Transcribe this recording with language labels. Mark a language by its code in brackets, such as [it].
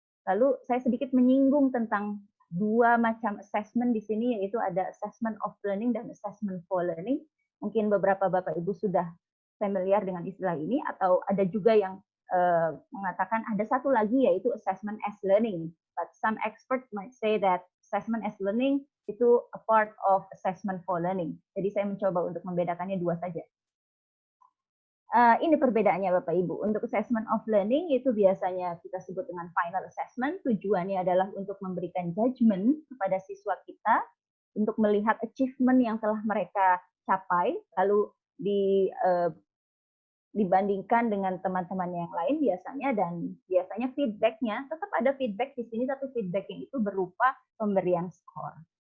[id] Lalu saya sedikit menyinggung tentang dua macam assessment di sini, yaitu ada assessment of learning dan assessment for learning. Mungkin beberapa Bapak Ibu sudah familiar dengan istilah ini, atau ada juga yang mengatakan ada satu lagi yaitu assessment as learning. [en] But some experts might say that assessment as learning itu a part of assessment for learning. [id] Jadi saya mencoba untuk membedakannya dua saja. Ini perbedaannya Bapak Ibu. Untuk assessment of learning itu biasanya kita sebut dengan final assessment. Tujuannya adalah untuk memberikan judgment kepada siswa kita untuk melihat achievement yang telah mereka capai, lalu dibandingkan dengan teman-teman yang lain biasanya, dan biasanya feedbacknya tetap ada feedback di sini, tapi feedbacknya itu berupa pemberian skor.